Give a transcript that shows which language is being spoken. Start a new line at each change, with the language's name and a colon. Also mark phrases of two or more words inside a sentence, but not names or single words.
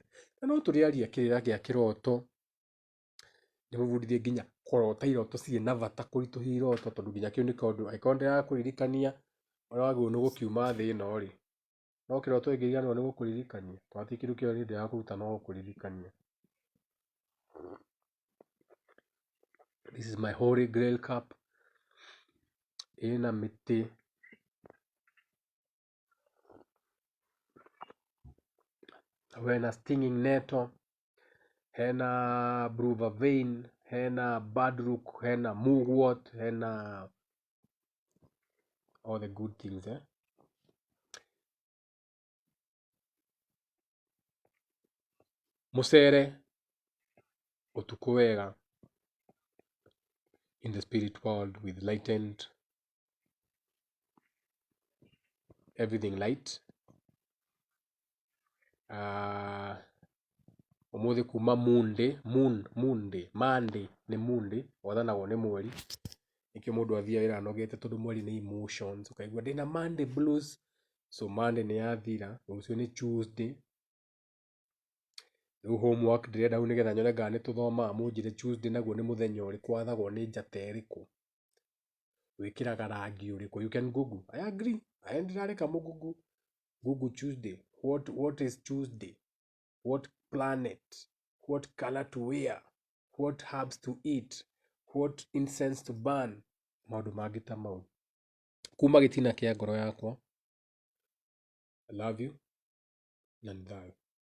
Kikuyu: Na no turiaria kirira gia kiroto nimubudithie nginya kurota iroto ciina bata kurituhia iroto tondu nginya kiu ni kaundu aikonde ya kuririkania ora waguo ni gukiuma thi ino ri no kiroto ingĩriganĩrwo nĩ gũkũririkania twati kĩndũ kĩo nĩ ndĩraga kũruta no gũkũririkania.
English: This is my holy grail cup.
Kikuyu: Ĩna mĩtĩ hena
English: stinging nettle,
Kikuyu: hena
English: blue vervain,
Kikuyu: hena badrook, hena mugwort, hena
English: all the good things
Kikuyu: Mũcere ũtukũ wega
English: in the spirit world with lightened everything light.
Kikuyu: Ũmũthĩ kuma Monday nĩ Monday wathanagwo nĩ mweri, nĩkĩo mũndũ athiaga wĩra anogete tondũ mweri nĩ emotions, ũkaigua ndĩna
English: Monday blues.
Kikuyu: So Monday nĩ yathira, rũciũ nĩ Tuesday. Rĩu homework ndĩrenda rĩu nĩgetha nyone kana nĩ tũthomaga mũnjĩre Tuesday naguo nĩ mũthenya ũrĩkũ wathagwo nĩ njata ĩrĩkũ, wĩkĩraga rangi ũrĩkũ.
English: You can Google. I agree.
Kikuyu: I ndirareka mũgoogle Google Tuesday.
English: What is Tuesday? What planet? What color to wear? What herbs to eat? What incense to burn?
Kikuyu: Maũndũ mangĩ ta mau. Kuma gĩtina kĩa ngoro yakwa.
English: I love you.
Kikuyu: Na nĩ thayũ.